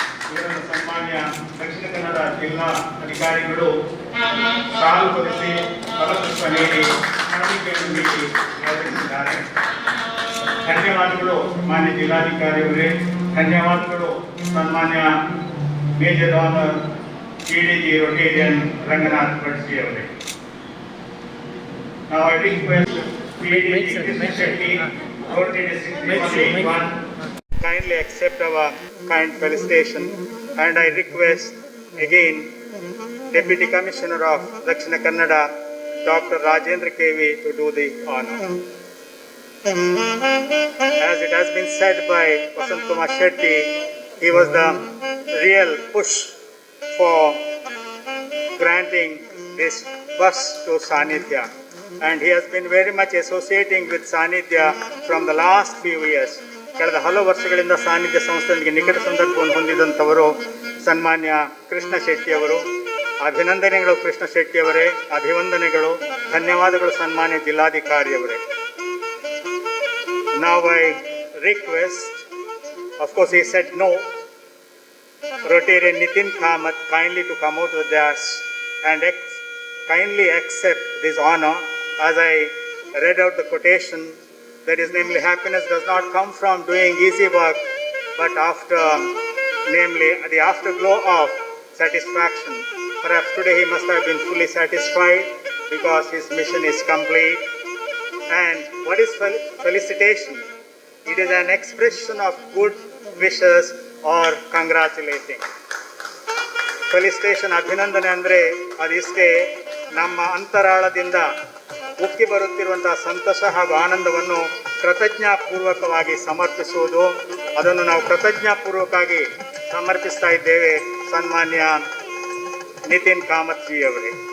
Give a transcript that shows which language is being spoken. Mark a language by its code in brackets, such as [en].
[kn] ಇವರನ್ನು ಸನ್ಮಾನ್ಯ ದಕ್ಷಿಣ ಕನ್ನಡ ಜಿಲ್ಲಾ ಅಧಿಕಾರಿಗಳು ಸಾಲು ಕೊಡಿಸಿ ಫಲಪುಷ್ಪ ನೀಡಿ ಸ್ಮರಣಿಕೆಯನ್ನು ನೀಡಿ ಗೌರವಿಸಿದ್ದಾರೆ. ಧನ್ಯವಾದಗಳು ಮಾನ್ಯ ಜಿಲ್ಲಾಧಿಕಾರಿಯವರೇ, ಧನ್ಯವಾದಗಳು ಸನ್ಮಾನ್ಯ major ಡಾನರ್ PDG Rotarian Ranganath Bhatt ಅವರೇ. [en] Now I request PDG Krishna Shetty, Rotary District 3181, kindly accept our kind felicitation, and I request again Deputy Commissioner of Dakshina Kannada, Dr. Rajendra KV, to do the honor. As it has been said by Vasant Kumar Shetty, he was the real push for granting this bus to Sanidhya, and he has been very much associating with Sanidhya from the last few years. [kn] ಕಳೆದ ಹಲವು ವರ್ಷಗಳಿಂದ ಸಾನ್ನಿಧ್ಯ ಸಂಸ್ಥೆಯೊಂದಿಗೆ ನಿಕಟ ಸಂದರ್ಭವನ್ನು ಹೊಂದಿದಂಥವರು ಸನ್ಮಾನ್ಯ ಕೃಷ್ಣ ಶೆಟ್ಟಿ ಅವರು. ಅಭಿನಂದನೆಗಳು ಕೃಷ್ಣ ಶೆಟ್ಟಿ ಅವರೇ, ಅಭಿವಂದನೆಗಳು, ಧನ್ಯವಾದಗಳು ಸನ್ಮಾನ್ಯ ಜಿಲ್ಲಾಧಿಕಾರಿಯವರೇ. [en] Now I request, of course he said no, Rotarian Nitin Kamath kindly to come out with us and kindly accept this honor as I read out the quotation, that is namely, happiness does not come from doing easy work, but namely the afterglow of satisfaction. Perhaps today he must have been fully satisfied because his mission is complete. And what is felicitation? It is an expression of good wishes or congratulating. [kn] Felicitation ಅಭಿನಂದನೆ ಅಂದರೆ ಅದಿಷ್ಟೇ ನಮ್ಮ ಅಂತರಾಳದಿಂದ ಉಕ್ಕಿ ಬರುತ್ತಿರುವಂತಹ ಸಂತೋಷ ಹಾಗೂ ಆನಂದವನ್ನು ಕೃತಜ್ಞಾಪೂರ್ವಕವಾಗಿ ಸಮರ್ಪಿಸುವುದು. ಅದನ್ನು ನಾವು ಕೃತಜ್ಞಾಪೂರ್ವಕವಾಗಿ ಸಮರ್ಪಿಸ್ತಾ ಇದ್ದೇವೆ ಸನ್ಮಾನ್ಯ ನಿತಿನ್ ಕಾಮತ್ ಜಿ ಅವರೇ.